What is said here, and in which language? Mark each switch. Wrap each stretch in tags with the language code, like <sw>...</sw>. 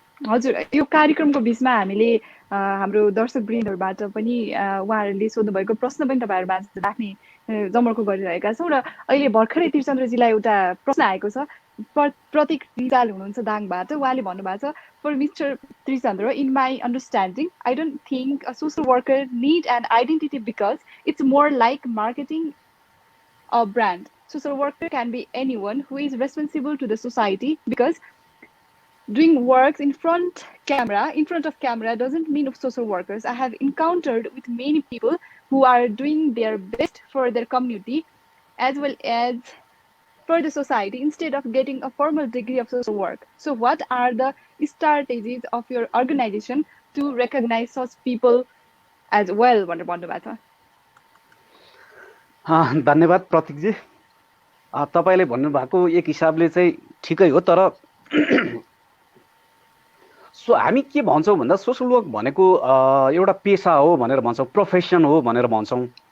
<ne>हजुर, यो कार्यक्रमको बिचमा हामीले हाम्रो दर्शकवृन्दहरूबाट पनि उहाँहरूले सोध्नुभएको प्रश्न पनि तपाईँहरूबाट राख्ने जमर्को गरिरहेका छौँ। र अहिले भर्खरै त्रिचन्द्रजीलाई एउटा प्रश्न आएको छ, प्रतीक रिजाल हुनुहुन्छ दाङबाट। उहाँले भन्नुभएको छ,</ne> <en>For mister Trichandra, in my understanding I don't think a social worker need an identity because it's more like marketing a brand. Social worker can be anyone who is responsible to the society, because doing works in front of camera doesn't mean social workers. I have encountered with many people who are doing their best for their community as well as for the society instead of getting a formal degree of social work. So what are the strategies of your organization to recognize such people as well?</en> <ne>धन्यवाद प्रतीकजी। तपाईँले भन्नुभएको एक हिसाबले चाहिँ ठिकै हो, तर हामी के भन्छौँ भन्दा सोसल वर्क भनेको एउटा पेसा हो भनेर भन्छौँ, प्रोफेसन हो भनेर भन्छौँ।</ne>